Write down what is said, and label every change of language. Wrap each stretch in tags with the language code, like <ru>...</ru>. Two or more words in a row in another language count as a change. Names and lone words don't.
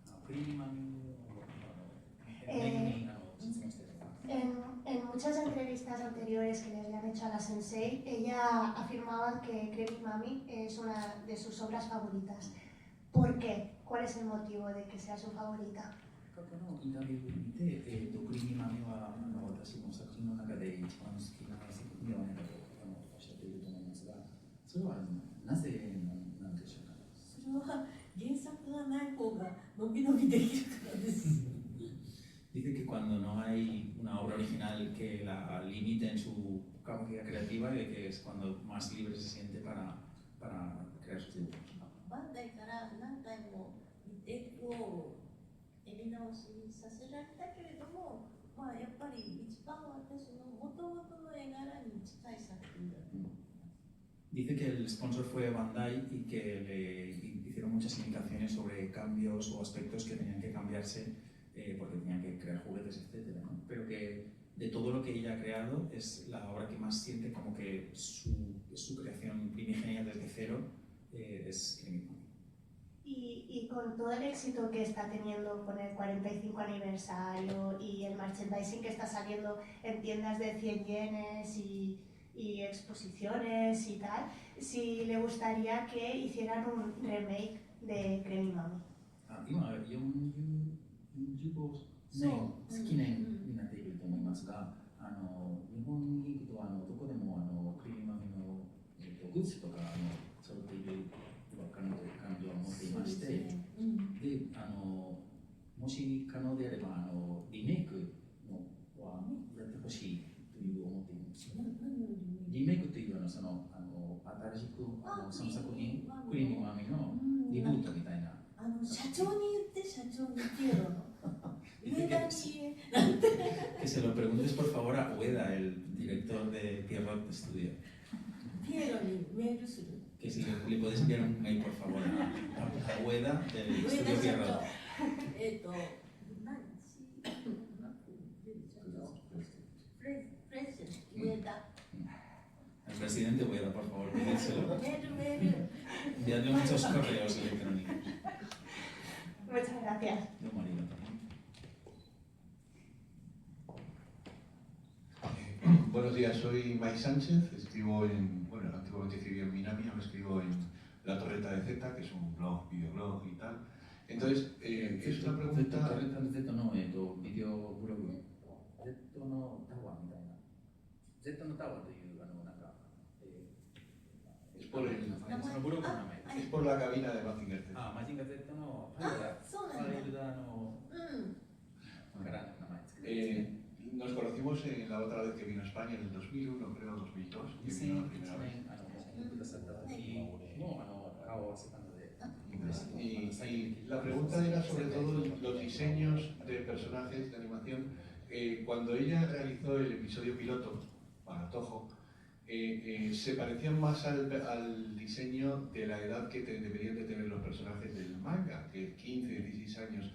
<es>En muchas entrevistas anteriores que le habían hecho a la Sensei, ella afirmaba que Creamy Mami es una de sus obras favoritas. ¿Por qué? ¿Cuál es el motivo de que sea su favorita?</es> <ja>過去のインタビューを見て、クリーミーマミは私の作品の中で一番好きな作品ではないかとおっしゃっていると思いますが、それはなぜなんでしょうか。それは原作がない方がのびのびできるからです。</ja> <es>Dice que cuando no hay una obra original que la limite en su capacidad creativa, y que es cuando más libre se siente para crear sus dibujos.</es> <ja>バンダイから何回もリテイクをやり直しさせられたけれども、やっぱり一番私の元々の絵柄に近い作品だと思います。</ja> <es>Dice que el sponsor fue Bandai y que le hicieron muchas indicaciones sobre cambios o aspectos que tenían que cambiarse porque tenían que crear juguetes, etc. ¿no? Pero que de todo lo que ella ha creado es la obra que más siente como que su creación primigenia desde cero es Creamy Mami. Y con todo el éxito que está teniendo con el 45 aniversario y el merchandising que está saliendo en tiendas de 100 yenes y exposiciones y tal, si le gustaría que hicieran un remake de Creamy Mami.</es> <ja>今45年記念になっていると思いますが、日本に行くとどこでもクリーミーマミのグッズとか揃っているばっかりという感じを持っていまして、でもし可能であればリメイクのはやってほしいという思っています。リメイクという新しくその作品クリーミーマミのリブートみたいな。社長に言って、社長にピエロの。</ja> <es>Dice que se lo preguntes por favor a Ueda, el director de Pierrot Studio.</es> <ja>ピエロにメールする。</ja> <es>Que si le puedes enviar un mail por favor a Ueda del</es> <ja>上</ja> <es>Estudio</es> <ja>田社</ja> <es>Pierrot.</es> <ja>長。プレゼント、上田。</ja> <es>El presidente Ueda, por favor, pídeselo.</es> <ja>メール、メール。</ja> <es>Enviadle muchos correos electrónicos. Muchas gracias. De un marido también. Buenos días, soy Mike Sánchez, escribo antiguamente escribí en Minami, ahora escribo en La Torreta de Z, que es un blog, videoblog y tal. Entonces, es una pregunta... Torreta de Z no, video blog.</es> <ja>Z のタワーみたいな。Z のタワーというなんか</ja> <es>Es por el...</es> <ja>そのブログの名前。</ja> <es>Es por la cabina de Mazinger Z.</es> <ja>あ、マジンガ Z のファイルダー。そうなんだ。ファイルダーのから名前つけて。</ja> <es>Nos conocimos la otra vez que vino a España, en el 2001, creo, 2002, que vino la primera vez. Y la pregunta era sobre todo los diseños de personajes de animación. Cuando ella realizó el episodio piloto para Toho, se parecían más al diseño de la edad que deberían de tener los personajes del manga, que 15, 16 años.</es>